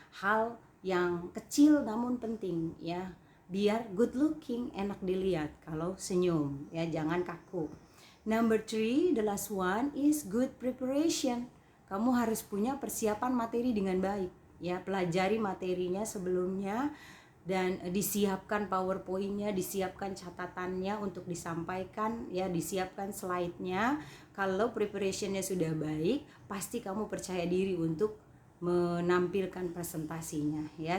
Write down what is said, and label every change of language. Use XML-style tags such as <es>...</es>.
<id>Hal yang kecil namun penting, ya. Biar</id> <en>good looking,</en> <id>enak dilihat kalau senyum, ya, jangan kaku.</id> <en>Number 3, the last one is good preparation.</en> <id>Kamu harus punya persiapan materi dengan baik, ya. Pelajari materinya sebelumnya dan disiapkan PowerPoint-nya, disiapkan catatannya untuk disampaikan, ya, disiapkan slide-nya. Kalau preparation-nya sudah baik, pasti kamu percaya diri untuk menampilkan presentasinya, ya.</id>